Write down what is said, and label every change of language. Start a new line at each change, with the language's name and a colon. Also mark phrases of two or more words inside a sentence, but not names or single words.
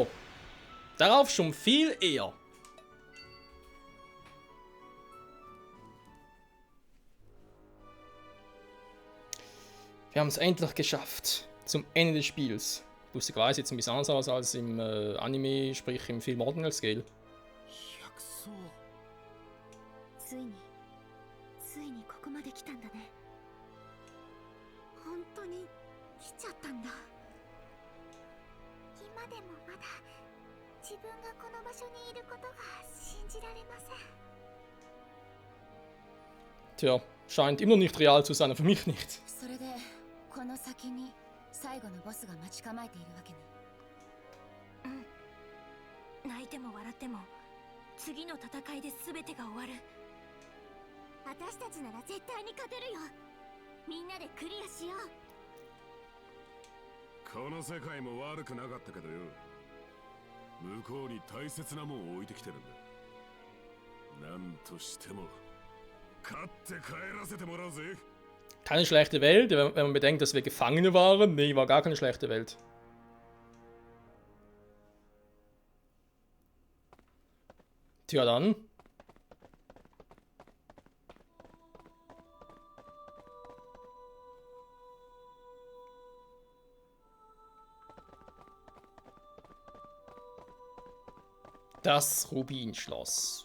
German: Darauf schon viel eher. Wir haben es endlich geschafft. Zum Ende des Spiels. Lustigerweise jetzt ein bisschen anders aus als im Anime, sprich im Film Ordinal Scale.
Japanese: 百層。ついにここまで来たんだね。本当に来ちゃったんだ。今でもまだ自分がこの場所にいることが信じられません。
German: Tja, scheint immer noch nicht real zu sein, für mich nicht.
Japanese: それでこの先に最後のボスが待ち構えているわけね。うん。泣いても笑っても次の戦いで全てが終わる。私たちなら絶対に勝てるよ。みんなでクリアしよう。この世界も悪くなかったけどよ。向こうに大切なもんを置いてきてるんだ。なんとしても勝って帰らせてもらうぜ。
German: Keine schlechte Welt, wenn man bedenkt, dass wir Gefangene waren. Nee, war gar keine schlechte Welt. Tja, dann. Das Rubinschloss.